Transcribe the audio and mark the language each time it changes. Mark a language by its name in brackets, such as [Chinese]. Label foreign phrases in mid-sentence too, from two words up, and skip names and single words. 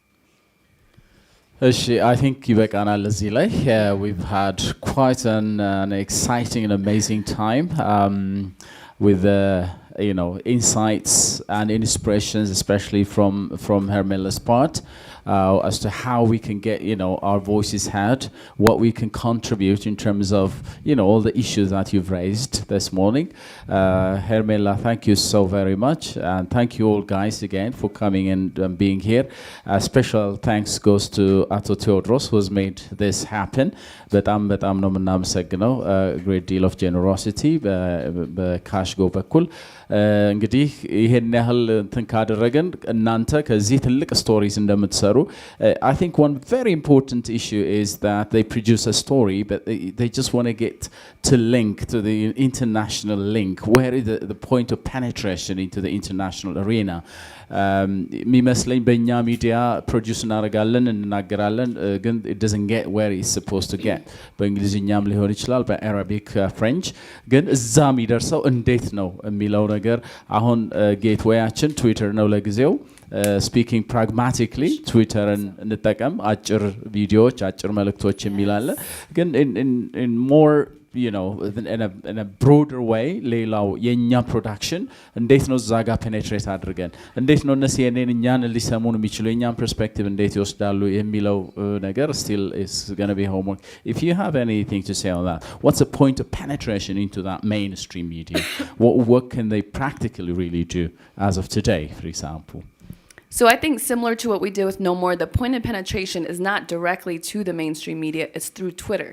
[English] I think we've had quite an exciting and amazing time with insights and inspirations, especially from Hermela's part, as to how we can get our voices heard, what we can contribute in terms of all the issues that you've raised this morning. Hermela, thank you so very much, and thank you all guys again for coming and being here. Special thanks goes to Ato Theodros, who has made this happen. [Amharic] በጣም ነው የምናመሰግነው። [English] Great deal of generosity [Amharic] በካሽጎ በኩል እንግዲህ ይሄን ያህል እንትን ካደረገን እናንተ ከዚህ ትልቅ ስቶሪስ እንደምትሰሩ [English] I think one very important issue is that they produce a story, but they just want to get to link to the international link. Where is the point of penetration into the international arena? [Amharic] የሚመስለኝ በእኛ ሚዲያ ፕሮዲውስ እናደርጋለን እንናገራለን ግን [English] it doesn't get where it's supposed to get. [Amharic] በእንግሊዝኛም ሊሆን ይችላል በአረቢክ ፍሬንች ግን እዛ የሚደርሰው እንዴት ነው የሚለው ነገር አሁን ጌትዌያችን ትዊተር ነው ለጊዜው [English] speaking pragmatically [Amharic] ትዊተርን እንጠቀም አጭር ቪዲዮዎች አጭር መልእክቶች የሚላለ ግን [English] in more in a broader way [Amharic] ሌላው የኛ ፕሮዳክሽን እንዴት ነው እዛ ጋር ፔኔትሬት አድርገን እንዴት ነው እነሱ የኔን እኛን ሊሰሙን የሚችሉ የኛን ፐርስፔክቲቭ እንዴት ይወስዳሉ የሚለው ነገር [English] still is going to be homework. If you have anything to say on that, what's the point of penetration into that mainstream media? What can they practically really do as of today, for example? So I think similar to what we did with No More, the point of penetration is not directly to the mainstream media, it's through Twitter.